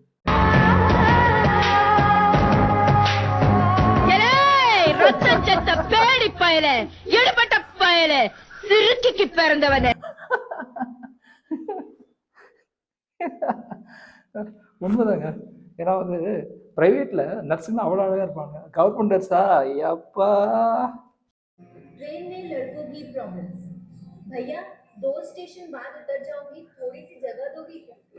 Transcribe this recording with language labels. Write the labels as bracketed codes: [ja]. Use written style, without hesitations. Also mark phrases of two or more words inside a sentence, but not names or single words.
[ta] பேடி பயல, எடுபட்ட பயல, சிறுக்கிக்கு பிறந்தவனே. உண்மைதாங்க. ஏன்னா வந்து [en] privatela nursunga [ta] அவ்வளோ அழகா இருப்பாங்க, [en] government nursa [ta] ஐயாப்பா. [hi] ट्रेन में लड़कों की प्रॉब्लम्स। भैया 2 स्टेशन बाद उतर जाऊंगी, थोड़ी सी जगह दोगी क्या?